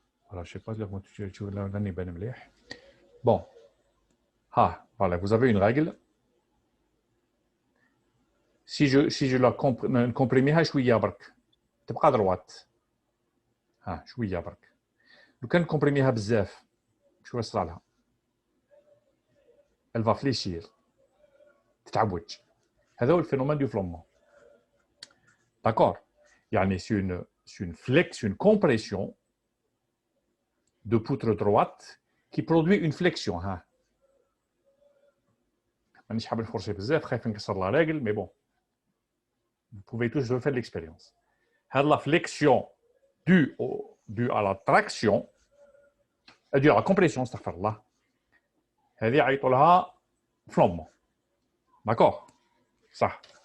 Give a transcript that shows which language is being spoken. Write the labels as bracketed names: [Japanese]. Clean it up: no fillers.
[French] Voilà, je ne sais pas comment tu l'année ben mlih. Bon, voilà, vous avez une règle. Si je la comprime [Arabic] شويه برك تبقى [French] droite. [Arabic] شويه برك. لو كان نكمبريميها بزاف شو يصرى لها؟ [French] Elle va fléchir. [Arabic] تتعوج. هذا هو الفينومين du flambement. [French] D'accord. يعني c'est une compression de poutre droite qui produit une flexion. [Arabic] مانيش حاب نفرشي بزاف خايف نكسر la règle [French] mais bon. Vous pouvez tous refaire l'expérience. La flexion due à la traction, due à la compression, [Arabic] استغفر هذه يعيطوا لها [French] flambement. D'accord. Ça.